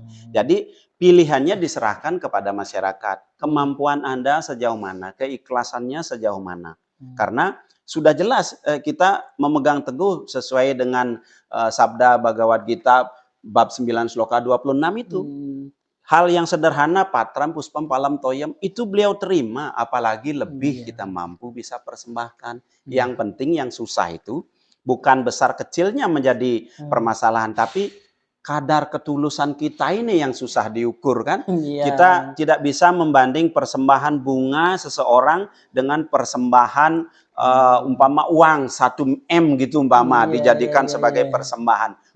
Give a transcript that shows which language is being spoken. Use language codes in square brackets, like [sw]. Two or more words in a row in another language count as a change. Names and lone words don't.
[id] Jadi pilihannya diserahkan kepada masyarakat. Kemampuan Anda sejauh mana, keikhlasannya sejauh mana. Karena sudah jelas kita memegang teguh sesuai dengan sabda Bhagavad Gita bab 9 sloka 26 itu. Hal yang sederhana, [sa] patram puspam palam toyam, [id] itu beliau terima, apalagi lebih kita mampu bisa persembahkan. Yang penting yang susah itu bukan besar kecilnya menjadi permasalahan, tapi kadar ketulusan kita ini yang susah diukur kan. Iya. Kita tidak bisa membanding persembahan bunga seseorang dengan persembahan umpama uang 1 M gitu umpama dijadikan sebagai persembahan.